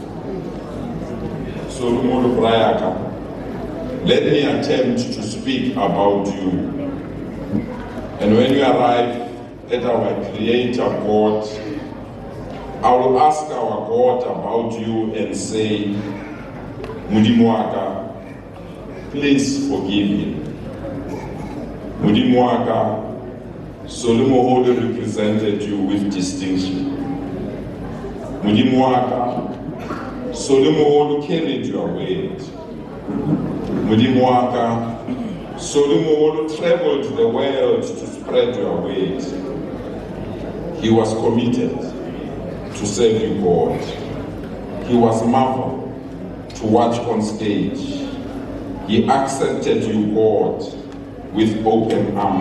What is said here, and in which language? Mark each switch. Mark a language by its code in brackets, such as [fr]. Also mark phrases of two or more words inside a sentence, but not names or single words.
[en] Solly Moholo Brayaka, let me attempt to speak about you. And when you arrive at our Creator God, I will ask our God about you and say, Mudimuaka, Please forgive him. [st] Modimo wa ka, [en] Solly Moholo represented you with distinction. [st] Modimo wa ka, [en] Solly Moholo carried your weight. [st] Modimo wa ka, [en] Solly Moholo traveled the world to spread your weight. He was committed to serve you, God. He was marveled to watch on stage. He accepted you, God, with open arms.